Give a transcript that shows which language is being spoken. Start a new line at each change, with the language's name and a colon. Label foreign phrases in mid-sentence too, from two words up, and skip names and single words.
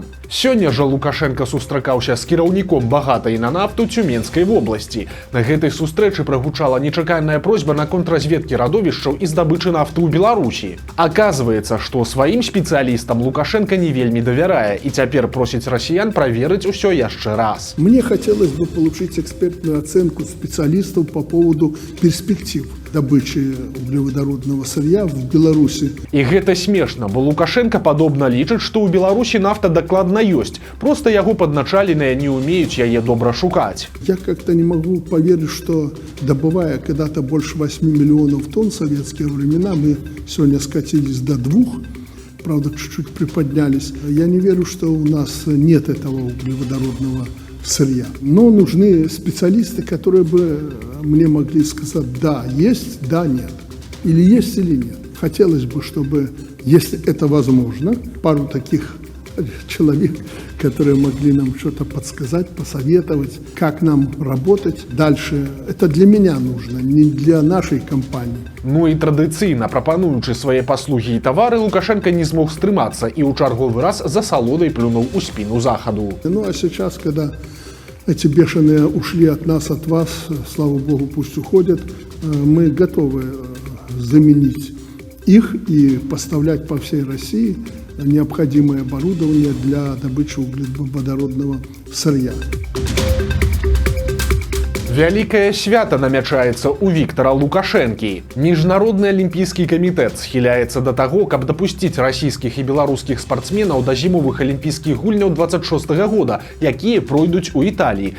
Belarusian: Сёння жа Лукашенка сустракаўся з кіраўніком багатай на нафту Цюменскай вобласці. На гэтай сустрэчы прагучала нечаканая просьба на контрразведкі радовішчаў і здабычы нафты ў Беларусі. Аказваецца, што сваім спецыялістам Лукашенка не вельмі давярае і цяпер просіць расіян праверыць усё яшчэ раз.
Russian: Мне хотелось бы получить экспертную оценку специалистов по поводу перспектив добычи углеводородного сырья в Беларуси.
Belarusian: І гэта смешна, бо Лукашенка падобна лічыць, што ў Беларусі нафта дакладна ёсць, просто яго падначаленыя не умеюць яе добра шукаць.
Russian: Я как-то не могу поверить, что добывая когда-то больше 8 миллионов тонн в советские времена, мы сегодня скатились до 2. Правда, чуть-чуть приподнялись. Я не верю, что у нас нет этого углеводородного сырья. Но нужны специалисты, которые бы мне могли сказать, да, есть, да, нет. Или есть, или нет. Хотелось бы, чтобы, если это возможно, пару таких человек, которые могли нам что-то подсказать, посоветовать, как нам работать дальше. Это для меня нужно, не для нашей компании.
Belarusian: Ну і традыцыйна, прапануючы свае паслугі і тавары, Лукашенка не змог стрымацца і ў чарговы раз за салодай плюнуў у спіну захаду.
Russian: Ну а сейчас, когда эти бешеные ушли от нас, от вас, слава богу, пусть уходят, мы готовы заменить их и поставлять по всей России необходимое оборудование для добычи углеводородного сырья.
Belarusian: Вялікае свята намячаецца ў Віктара Лукашэнкі. Міжнародны алімпійскі камітэт схіляецца да таго, каб дапусціць расійскіх і беларускіх спартсменаў да зімовых алімпійскіх гульняў 26-го года, якія пройдуць у Італіі.